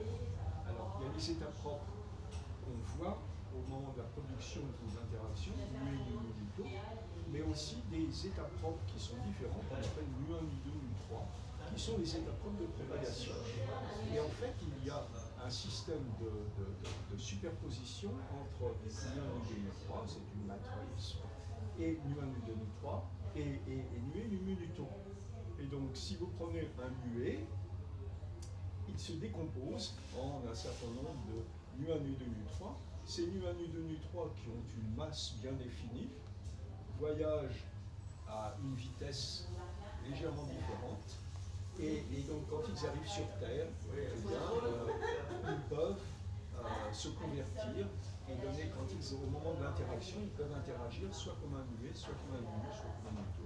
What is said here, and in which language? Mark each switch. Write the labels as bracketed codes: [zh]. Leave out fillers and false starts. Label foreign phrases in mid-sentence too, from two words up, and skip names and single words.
[fr] Alors, il y a les états propres on voit au moment de la production des interactions, nu1, nu2, mais aussi des états propres qui sont différents, qu'on appelle nu1, nu2, nu3, qui sont les états propres de propagation. Et en fait, il y a un système de superposition entre nu1, nu2, nu3, c'est une matrice, et nu1, nu2, nu3, et nu1, nu2, nu2. Et donc, si vous prenez un nué, il se décompose en un certain nombre de nu1, nu2, nu3. Ces nu1, nu2, nu3 qui ont une masse bien définie voyagent à une vitesse légèrement différente. Et donc, quand ils arrivent sur Terre, eh bien, ils peuvent se convertir et donner, au moment de l'interaction, ils peuvent interagir soit comme un nué, soit comme un nu, soit comme un nu2.